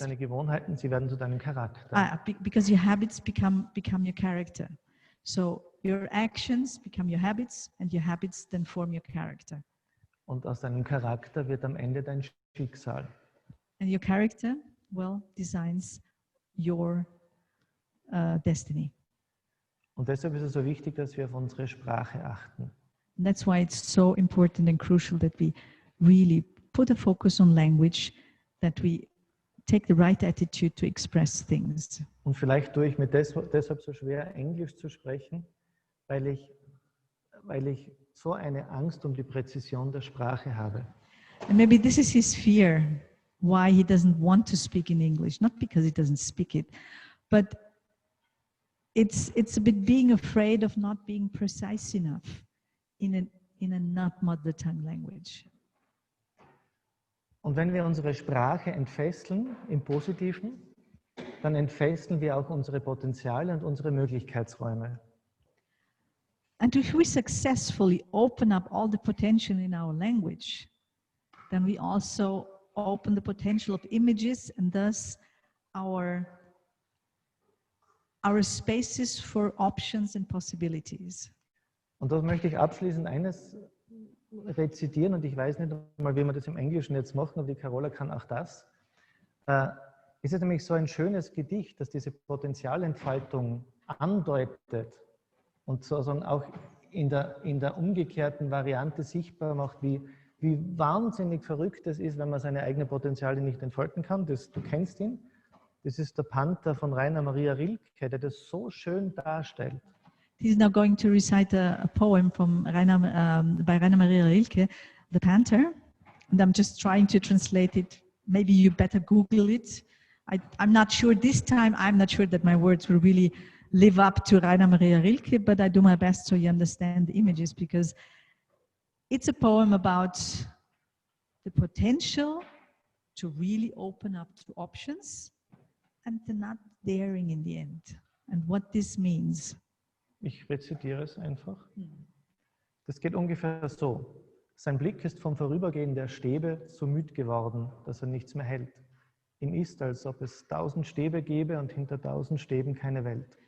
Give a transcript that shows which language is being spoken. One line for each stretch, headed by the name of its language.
German: Auf deine Gewohnheiten, sie werden zu deinem Charakter.
English: Because your habits become your character. So your actions become your habits, and your habits then form your character.
German: Und aus deinem Charakter wird am Ende dein Schicksal.
English: And your character, well, designs your destiny.
German: Und deshalb ist es so wichtig, dass wir auf unsere Sprache achten.
English: And that's why it's so important and crucial that we really put a focus on language, that we take the right attitude to express things.
German: Und vielleicht tue ich mir deshalb so schwer, Englisch zu sprechen, weil ich so eine Angst um die Präzision der Sprache habe.
English: And maybe this is his fear, why he doesn't want to speak in English, not because he doesn't speak it, but it's a bit being afraid of not being precise enough in a not mother tongue language.
German: Und wenn wir unsere Sprache entfesseln, im Positiven, dann entfesseln wir auch unsere Potenziale und unsere Möglichkeitsräume.
English: And if we successfully open up all the potential in our language, then we also open the potential of images and thus our spaces for options and possibilities.
German: Und das möchte ich abschließend eines rezitieren, und ich weiß nicht mal, wie wir das im Englischen jetzt machen, aber die Karola kann auch das. Es ist nämlich so ein schönes Gedicht, das diese Potenzialentfaltung andeutet und sozusagen auch in der umgekehrten Variante sichtbar macht, wie wahnsinnig verrückt es ist, wenn man seine eigenen Potenziale nicht entfalten kann. Du kennst ihn. Das ist der Panther von Rainer Maria Rilke, der das so schön darstellt.
English: He's now going to recite a poem from by Rainer Maria Rilke, The Panther. And I'm just trying to translate it. Maybe you better Google it. I'm not sure this time, I'm not sure that my words will really live up to Rainer Maria Rilke, but I do my best so you understand the images, because it's a poem about the potential to really open up to options and to not daring in the end, and what this means.
German: Ich rezitiere es einfach. Das geht ungefähr so. Sein Blick ist vom Vorübergehen der Stäbe so müd geworden, dass er nichts mehr hält. Ihm ist, als ob es 1000 Stäbe gäbe und hinter 1000 Stäben keine Welt.